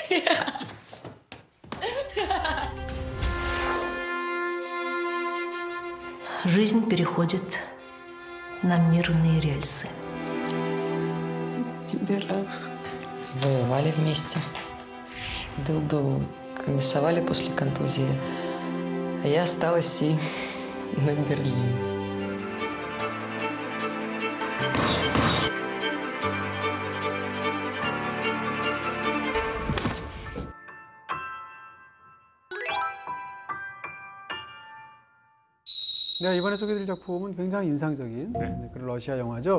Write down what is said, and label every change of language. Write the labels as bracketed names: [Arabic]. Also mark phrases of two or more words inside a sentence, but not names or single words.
[Russian] Жизнь переходит на мирные рельсы. Тебе рад. Воевали вместе. Дылду комиссовали после контузии. А я осталась и на Берлин. [Korean] 네, 이번에 소개드릴 작품은 굉장히 인상적인 그런 러시아 영화죠.